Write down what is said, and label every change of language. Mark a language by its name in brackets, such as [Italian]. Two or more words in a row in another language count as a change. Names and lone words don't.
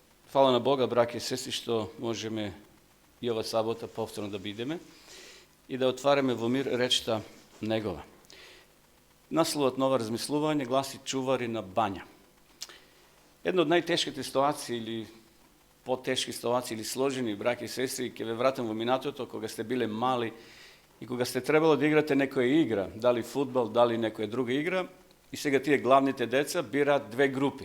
[Macedonian] Фала на Бога, браќа и сестри, што можеме и оваа сабота повторно да бидеме и да отваряме во мир речта Негова. Насловот на ова размислување гласи чувари на бања. Една од најтешките ситуации или потешки ситуации или сложени, браќи и сестри, ќе ве вратам во минатото кога сте биле мали и кога сте требало да играте некоја игра, дали фудбал, дали некоја друга игра, и сега тие главните деца бираат две групи.